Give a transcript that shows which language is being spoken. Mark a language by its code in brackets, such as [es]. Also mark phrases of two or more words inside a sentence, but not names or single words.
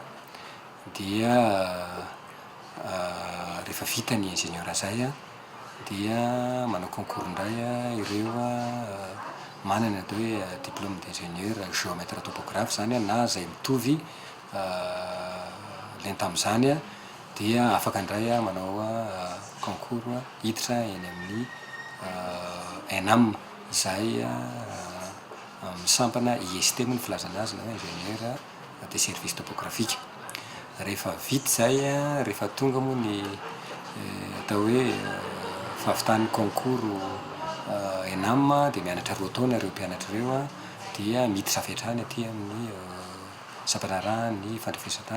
[mg] Dia rehefa vita ny ingénieura zay dia manao concours indray ireo manana atao hoe [fr] diplôme d'ingénieur géomètre topographe [mg] zany na zay mitovy len tamin'izany dia afaka indray manao concours hiditra eny amin'ny ENAM zay misampana IST moa ny filazana azy na [fr] ingénieur des services topographiques. [mg] Rehefa vita zay rehefa tonga moa ny atao hoe fahavitany concours ENAM dia mianatra roa taona ireo mpianatra ireo dia miditra avy aty amin'ny sampana ny fandrefesatany.